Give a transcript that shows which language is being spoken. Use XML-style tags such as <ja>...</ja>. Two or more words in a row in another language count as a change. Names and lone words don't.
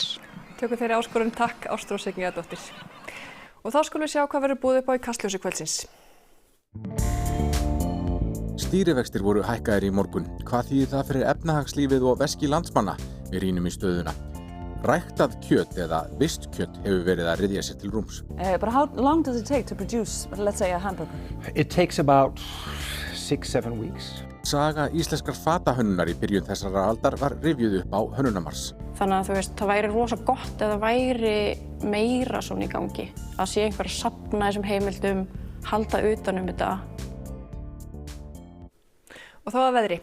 <is>Tökum þeirri áskorun takk Ástrós Signíðardóttir. Og þá skulum við sjá hvað verður boðið upp á í Kastljósi kvöldsins. Stýrivextir voru hækkaðir í morgun. Hvað þýðir það fyrir efnahagslífið og veski landsmanna? Við rýnum í stöðuna. Ræktað kjöt eða vistkjöt hefur verið að ryðja sér til rúms.</is> <en>But how long does it take to produce, let's say, a hamburger? It takes about 6-7 weeks.</en> <is>Saga íslenskar fatahönnunar í byrjun þessarar aldar var rifjuð upp á Hönnunarmars. Þannig að þú veist, það væri rosa gott eða væri meira svona í gangi. Að sé einhver að safna þessum heimildum, halda utan þetta. Og þá að veðri.</is>